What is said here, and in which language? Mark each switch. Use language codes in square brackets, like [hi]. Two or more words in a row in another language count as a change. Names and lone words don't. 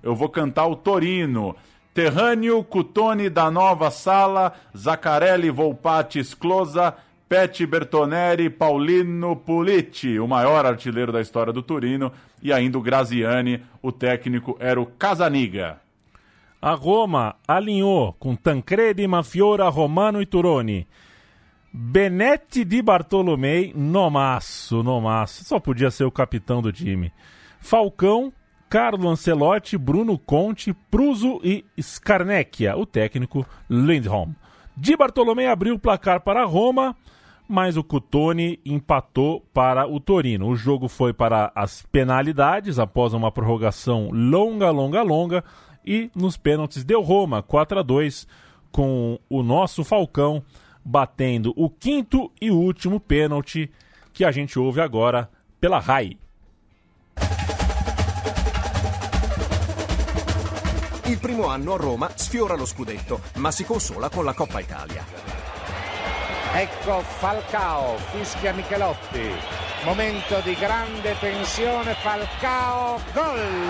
[pt] Eu vou cantar o Torino. Terrâneo, Cutone da Nova Sala, Zaccarelli, Volpatti, Sclosa, Peti Bertoneri, Paulino Pulici, o maior artilheiro da história do Torino, e ainda o Graziani, o técnico era o Casaniga. A Roma alinhou com Tancredi, Mafiora, Romano e Turoni. Benetti Di Bartolomei, nomaço, só podia ser o capitão do time. Falcão, Carlo Ancelotti, Bruno Conte, Pruso e Scamacchia, o técnico Lindholm. Di Bartolomei abriu o placar para a Roma, mas o Cutone empatou para o Torino. O jogo foi para as penalidades, após uma prorrogação longa, e nos pênaltis deu Roma, 4-2, com o nosso Falcão batendo o 5º e último pênalti, que a gente ouve agora pela RAI. [it] Il primo anno a Roma sfiora lo scudetto, ma si consola con la Coppa Italia. Ecco Falcao, fischia Michelotti. Momento di grande tensione, Falcao, gol!